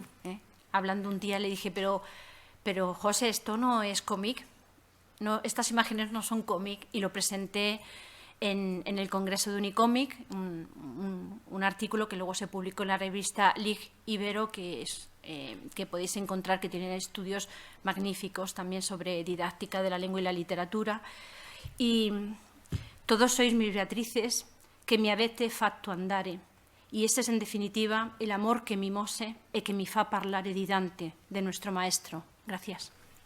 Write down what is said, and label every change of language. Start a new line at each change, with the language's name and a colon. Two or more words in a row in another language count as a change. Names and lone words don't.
Spanish: Hablando un día le dije, pero José, esto no es cómic, no, estas imágenes no son cómic, y lo presenté en el Congreso de Unicomic, un artículo que luego se publicó en la revista Lig Ibero, que podéis encontrar, que tiene estudios magníficos también sobre didáctica de la lengua y la literatura. Y todos sois mis Beatrices, que
Italian: mi avete fatto andare.
Spanish: Y ese es, en definitiva, el amor que
Italian: mi mose e que mi fa parlare di Dante,
Spanish: de nuestro maestro. Gracias.